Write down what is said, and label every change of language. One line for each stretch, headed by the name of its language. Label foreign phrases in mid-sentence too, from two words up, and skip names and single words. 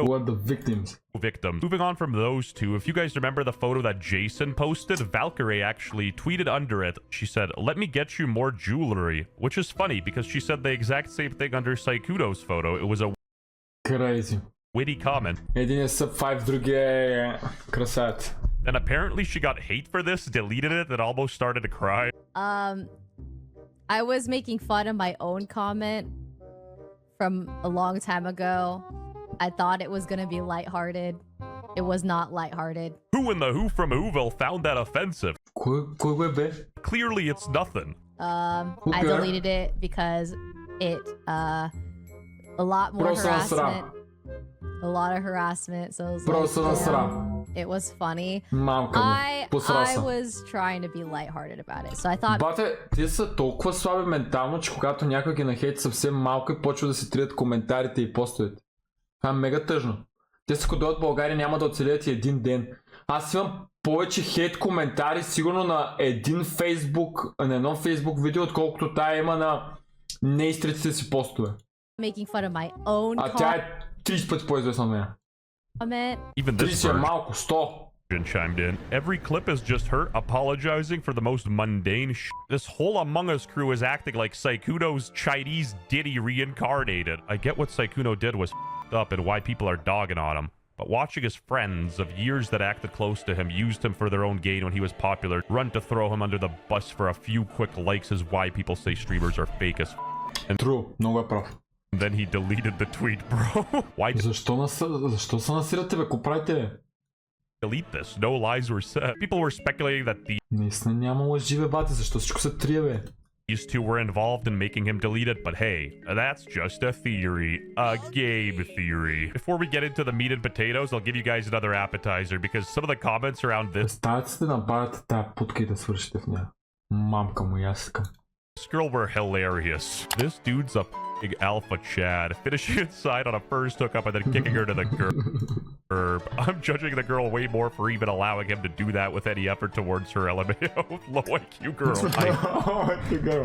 English: victims. Moving on from those two, if you guys remember the photo that Jason posted, Valkyrie actually tweeted under it. She said, "Let me get you more jewelry," which is funny because she said the exact same thing under Sykkuno's photo. It was a crazy witty comment.
Bulgarian: Един е sub 5, другия е красавец.
English: And apparently she got hate for this, deleted it, and almost started to cry. I was making fun of my own comment from a long time ago. I thought it was gonna be lighthearted. It was not lighthearted. Who in the Who from Whoville found that offensive? Clearly it's nothing. I deleted it because it a lot more harassment. A lot of harassment, so it was like, it was funny. I was trying to be lighthearted about it, so I thought...
Bulgarian: Бате, те са толкова слаби ментално, че когато някой ги нахейти съвсем малко и почва да се трият коментарите и постовете. Това е мега тъжно. Те са като дойдат в България няма да оцелят и един ден. Аз имам повече хейт коментари сигурно на едно фейсбук видео, отколкото тая има на неизтриците си постове.
English: Making fun of my own
Bulgarian: а тя е 30 пъти по-известна от мен.
English: Even this
Bulgarian: version малко, 100.
English: Chimed in. Every clip is just her apologizing for the most mundane shit. This whole Among Us crew is acting like Sykkuno's Chinese Diddy reincarnated. I get what Sykkuno did was up and why people are dogging on him. But watching his friends of years that acted close to him, used him for their own gain when he was popular, run to throw him under the bus for a few quick likes is why people say streamers are fake as and True,
Bulgarian: много е прав.
English: Then he deleted the tweet, bro. Why?
Bulgarian: Защо се насирате, бе? Ко правите, бе?
English: Delete this. No lies were said. People were speculating that
Bulgarian: наистина няма лъжи, бе, бате. Защо всичко се трие, бе?
English: These two were involved in making him delete it, but hey, that's just a theory. A game theory. Before we get into the meat and potatoes, I'll give you guys another appetizer because some of the comments around this...
Bulgarian: Представете се да набавяте тая путка и да свършите в нея. Мамка му, яска.
English: This girl were hilarious. This dude's a big alpha Chad, finishing inside on a first hookup and then kicking her to the curb. I'm judging the girl way more for even allowing him to do that with any effort towards her LMAO. Low IQ girl. Low IQ girl.